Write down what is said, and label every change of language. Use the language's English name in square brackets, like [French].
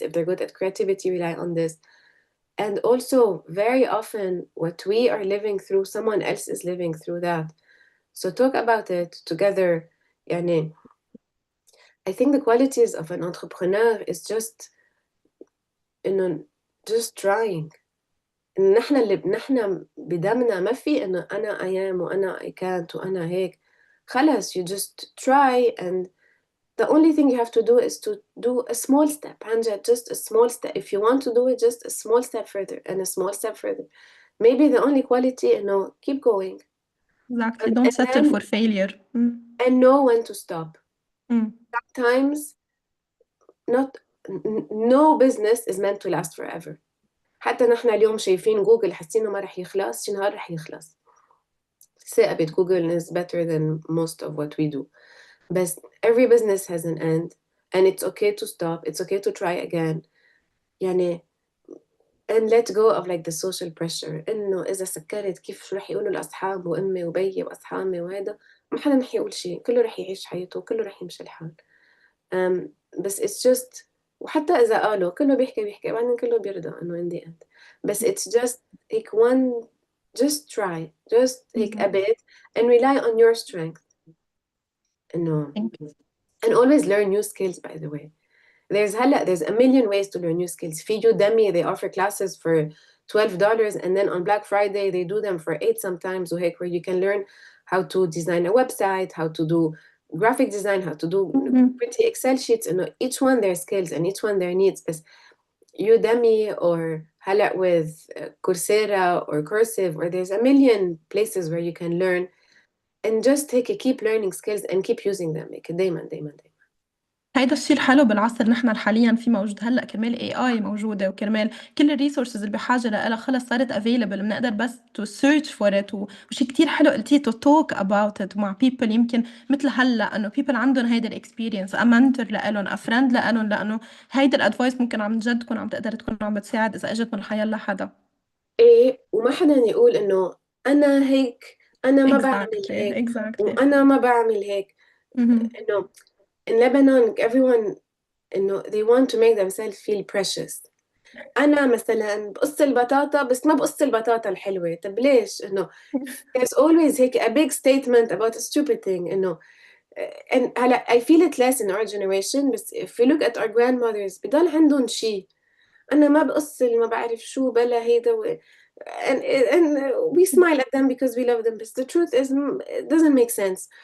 [English] If they're good at creativity, rely on this. And also, very often, what we are living through, someone else is living through that. So talk about it together. يعني, I think the qualities of an entrepreneur is just just trying. [Arabic] إن نحن بدمنا ما في إنه أنا [English] I am [Arabic] وأنا [English] I can't [Arabic] وأنا هيك. [English] خلاص, you just try, and the only thing you have to do is to do a small step. Hanja, just a small step. If you want to do it, just a small step further and a small step further. Maybe the only quality, keep going. Exactly. Don't settle for failure. And know when to stop. Sometimes no business is meant to last forever. [Arabic] حتى نحن اليوم شايفين جوجل حاسين ما رح يخلص، شي نهار رح يخلص. [English] ثابت Google is better than most of what we do. But every business has an end, and it's okay to stop. It's okay to try again. يعني, and let go of like the social pressure. [Arabic] إنه إذا سكرت كيف شو رح يقولوا الأصحاب وأمي وبيي وأصحابي وهذا، ما حدا رح يقول شيء، كله رح يعيش حياته وكله رح يمشي الحال. بس [English] it's just، [Arabic] وحتى إذا قالوا كله بيحكي بعدين كله بيرضى إنه [English] in the end. بس it's just like just try, just take a bit and rely on your strength. إنه and always learn new skills, by the way. There's a million ways to learn new skills. في Udemy, they offer classes for $12, and then on Black Friday they do them for $8 sometimes, where you can learn how to design a website, how to do graphic design, how to do pretty Excel sheets, and each one their skills and each one their needs. But Udemy or with Coursera or Cursive, or there's a million places where you can learn, and just keep learning skills and keep using them. [Arabic] دايما. هيدا الشيء الحلو بالعصر نحن حاليا في موجود هلا، كرمال AI موجوده، وكرمال كل الريسورسز اللي بحاجه لها خلص صارت available، بنقدر بس [English] to search for it. [Arabic] وشيء كتير حلو قلتيه [English] to talk about it [Arabic] مع people، يمكن مثل هلا انه people عندهم هيدا الاكسبيرينس، [English] a mentor [Arabic] لإلهم، [English] a friend [Arabic] لإلهم، لانه هيدا الادفايس ممكن عم جد تكون عم تقدر تكون عم بتساعد اذا اجت من الحياه لحدا. ايه، وما حدا يقول انه انا هيك، انا ما بعمل هيك، وانا ما بعمل هيك. [English] انه in Lebanon everyone they want to make themselves feel precious. [Arabic] أنا مثلا بقص البطاطا بس ما بقص البطاطا الحلوة. طب ليش؟ [English] there's always هيك a big statement about a stupid thing. and هلا I feel it less in our generation, بس if we look at our grandmothers [Arabic] بضل عندهم شيء، أنا ما بقص ما بعرف شو بلا هيدا [English] and we smile at them because we love them, but the truth is it doesn't make sense.